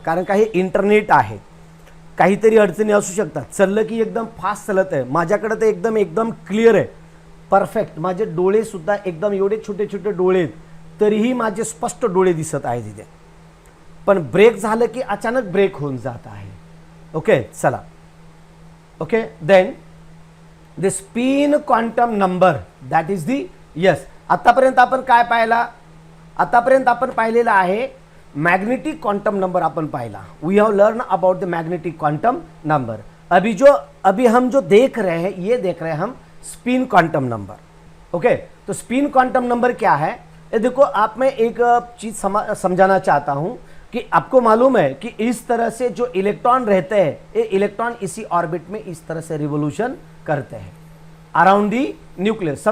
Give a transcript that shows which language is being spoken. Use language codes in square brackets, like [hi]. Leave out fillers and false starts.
[mr] कारण का हे इंटरनेट आहे, काहीतरी अडचणी असू शकतात, चाललं की एकदम फास्ट चालत आहे, माझ्याकडे तर एकदम क्लिअर आहे, परफेक्ट, माझे डोळे सुद्धा एकदम एवढे छोटे छोटे डोळे आहेत, तरीही माझे स्पष्ट डोळे दिसत आहेत तिथे। पण ब्रेक झालं की अचानक ब्रेक होऊन जात आहे। [en] Okay चला, okay then the spin quantum number that is the yes. [mr] आतापर्यंत आपण काय पाहिला, आतापर्यंत आपण पाहिलेला आहे magnetic quantum number upon Pila, [en] We have learn about the magnetic quantum number. [hi] अभी हम जो देख रहे हैं, ये देख रहे हैं हम स्पिन क्वांटम नंबर। ओके तो स्पिन क्वांटम नंबर क्या है, ये देखो आप में एक चीज समझाना चाहता हूं कि आपको मालूम है कि इस तरह से जो इलेक्ट्रॉन रहते हैं, ये इलेक्ट्रॉन इसी ऑर्बिट में इस तरह से रिवोल्यूशन करते हैं [en] Around the nucleus.